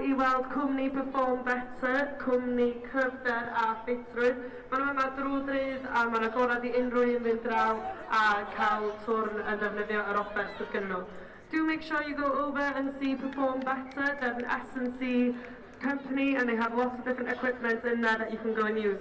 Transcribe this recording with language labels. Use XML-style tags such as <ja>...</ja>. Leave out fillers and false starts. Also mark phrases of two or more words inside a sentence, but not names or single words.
<cy>I weld cwmni Perform Better, cwmni cryfder a ffitrwydd. Maen nhw yma drwy drydd a mae'n agorad I unrhyw un fynd draw a cael twrn yn defnyddio yr offers sydd gyda nhw.</cy> <en>Do make sure you go over and see Perform Better. They're an S&C company and they have lots of different equipment in there that you can go and use.</en>